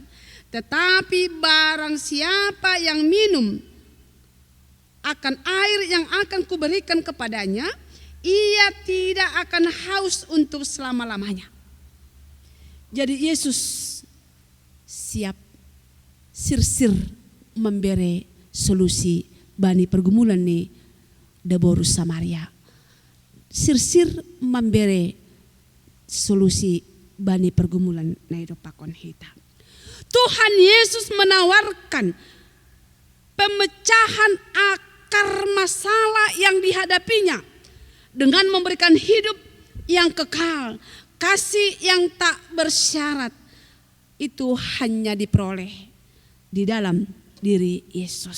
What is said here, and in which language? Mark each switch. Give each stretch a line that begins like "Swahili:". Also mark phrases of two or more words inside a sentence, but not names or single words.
Indonesian: Tetapi barang siapa yang minum akan air yang akan kuberikan kepadanya, ia tidak akan haus untuk selama-lamanya. Jadi Yesus siap sir-sir memberi solusi
Batak Simalungun: bani pergumulan ni Deborus Samaria.
Indonesian: Sir-sir memberi solusi
Batak Simalungun: bani pergumulan na hidup pakon hita.
Indonesian: Tuhan Yesus menawarkan pemecahan akar masalah yang dihadapinya dengan memberikan hidup yang kekal, kasih yang tak bersyarat. Itu hanya diperoleh di dalam diri Yesus.